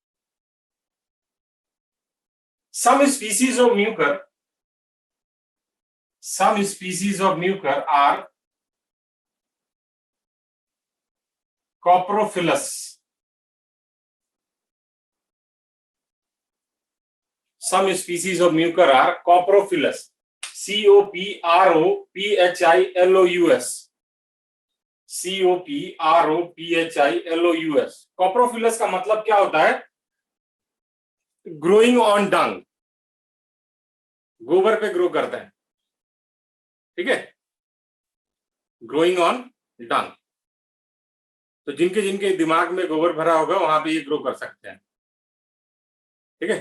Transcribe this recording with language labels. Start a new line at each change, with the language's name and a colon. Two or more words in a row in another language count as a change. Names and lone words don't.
English: Some species of mucor are coprophilous. Some species of mucor are coprophilous. COPROPHILOUS. COPROPHILOUS.
Hindi: Coprophilous का मतलब क्या होता है?
English: growing on dung,
Hindi: गोबर पे ग्रो करते हैं, ठीक है,
English: growing on dung.
Hindi: तो जिनके जिनके दिमाग में गोबर भरा होगा वहां पे ये ग्रो कर सकते हैं, ठीक है।